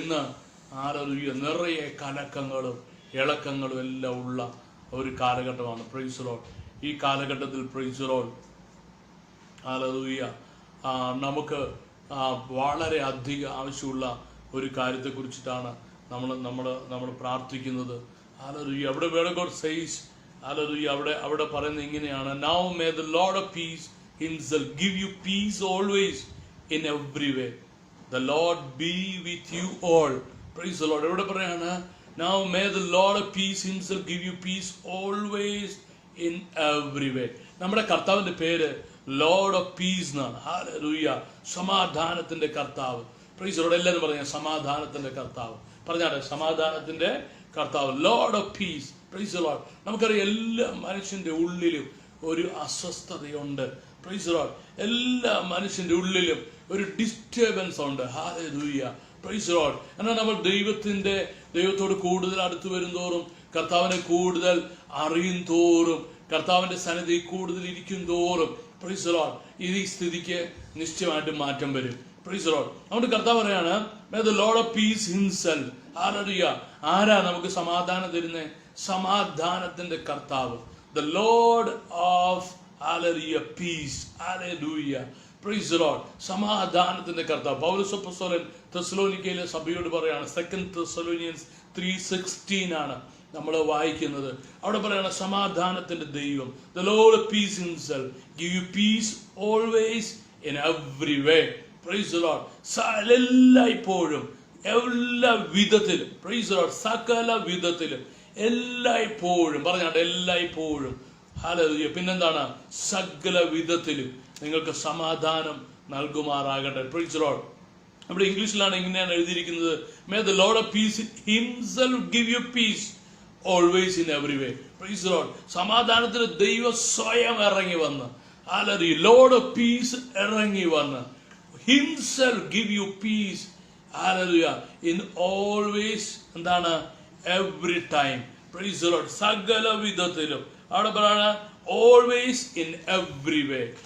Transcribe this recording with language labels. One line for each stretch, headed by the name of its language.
Malayalam: ഇന്ന് ഹല്ലേലൂയ നിറയെ കലക്കങ്ങളും ഇളക്കങ്ങളും എല്ലാം ഉള്ള ഒരു കാലഘട്ടമാണ്. Praise the Lord. ഈ കാലഘട്ടത്തിൽ പ്രൈസ് ദി ലോർഡ് ഹല്ലേലൂയ നമുക്ക് വളരെ അധികം ആവശ്യമുള്ള ഒരു കാര്യത്തെക്കുറിച്ചിട്ടാണ് നമ്മൾ പ്രാർത്ഥിക്കുന്നത്.
English: Hallelujah.
Malayalam: അവിടെ
English: Word of God says hallelujah.
Malayalam: അവിടെ പറയുന്നത് ഇങ്ങനെയാണ്:
English: Now may the Lord of peace himself give you peace always in every way. The Lord be with you all. Praise the Lord.
Malayalam: ഇവിടെ പറയാണ്:
English: Now may the Lord of peace himself give you peace always in every way.
Malayalam: നമ്മുടെ കർത്താവിന്റെ പേര് Lord of peace എന്നാണ്. Hallelujah. സമാധാനത്തിന്റെ കർത്താവ്. Praise the Lord. എല്ലാവരും പറഞ്ഞ സമാധാനത്തിന്റെ കർത്താവ്. പറഞ്ഞാട്ടെ, സമാധാനത്തിന്റെ കർത്താവ്, Lord of peace. Praise the Lord. നമുക്കറിയാം എല്ലാ മനുഷ്യന്റെ ഉള്ളിലും ഒരു അസ്വസ്ഥതയുണ്ട്. Praise the Lord. എല്ലാ മനുഷ്യന്റെ ഉള്ളിലും ഒരു ഡിസ്റ്റർബൻസ് ഉണ്ട്. ഹല്ലേലൂയ. Praise the Lord. എന്നാൽ നമ്മൾ ദൈവത്തോട് കൂടുതൽ അടുത്ത് വരുംതോറും, കർത്താവിനെ കൂടുതൽ അറിയും തോറും, കർത്താവിന്റെ സന്നിധി കൂടുതൽ ഇരിക്കും തോറും പ്രൈസ് ദി ലോർഡ് ഈ സ്ഥിതിക്ക് നിശ്ചയമായിട്ടും മാറ്റം വരും.
English: Praise the Lord.
Malayalam: അതുകൊണ്ട് കർത്താവ് പറയാണ്:
English: May the Lord of peace himself.
Malayalam: Hallelujah. ആരാ നമുക്ക് സമാധാനം തരുന്നത്? സമാധാനത്തിന്റെ കർത്താവ്.
English: The Lord of hallelujah peace. Hallelujah. Praise the Lord.
Malayalam: സമാധാനത്തിന്റെ കർത്താവ്. പൗലോസ് അപ്പോസ്തലൻ തെസ്സലോനിക്കയിലെ സഭയോട് പറയാണ്. 2 Thessalonians 3:16 ആണ് നമ്മൾ വായിക്കുന്നത്. അവിടെ പറയാണ് സമാധാനത്തിന്റെ ദൈവം,
English: the Lord of peace himself give you peace always in every way. Praise the Lord.
Malayalam: എല്ലായ്പ്പോഴും എല്ലാ വിധത്തിലും.
English: Praise the Lord.
Malayalam: സകല വിധത്തിലും എല്ലായ്പ്പോഴും. പറഞ്ഞാട്ടെ, എല്ലായ്പ്പോഴും. ഹല്ലേലൂയ. പിന്നെന്താണ്? സകല വിധത്തിലും നിങ്ങൾക്ക് സമാധാനം നൽകുമാറാകട്ടെ.
English: Praise the Lord.
Malayalam: നമ്മുടെ ഇംഗ്ലീഷിലാണ് ഇങ്ങനെയാണ് എഴുതിയിരിക്കുന്നത്:
English: May the Lord of peace himself give you peace always in every way. Praise the Lord.
Malayalam: സമാധാനത്തിന് ദൈവം സ്വയം ഇറങ്ങി വന്ന്, ഹല്ലേലൂയ,
English: Lord of peace
Malayalam: ഇറങ്ങി വന്ന്
English: himself give you peace. Hallelujah. In always
Malayalam: എന്താണ്?
English: Every time. Praise the Lord.
Malayalam: സകല വിധത്തിലും. അവിടെ പറയാണ്
English: always in every way.